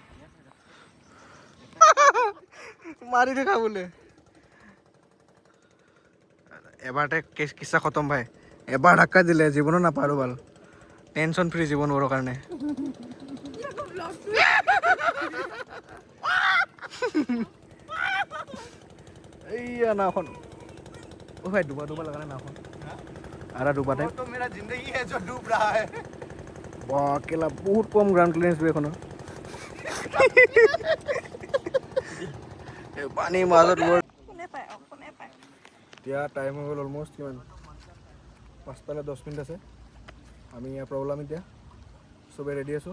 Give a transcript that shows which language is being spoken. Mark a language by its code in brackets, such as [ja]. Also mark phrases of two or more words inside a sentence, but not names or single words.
[as] মাৰি দেখা বোলে এবাৰতে কিচ্ছা খতম ভাই এবাৰ ধাক্কা দিলে জীৱনো নাপাৰো ভাল [en] tension free [as] জীৱনৰ কাৰণে এইয়া নাওখন অ' ভাই ডুবা লগা নাই নাওখন আধা ডুবা টাইপ [hi] तो मेरा जिंदगी है जो डूब रहा है [as] বাহ কেলা বহুত কম [en] ground clearance [as] এইখনৰ পানীৰ মাজত এতিয়া টাইম হৈ গ'ল অলম'ষ্ট কিমান 5টালৈ 10 মিনিট আছে আমি ইয়াৰ পৰা ওলাম এতিয়া চবেই ৰেডি আছোঁ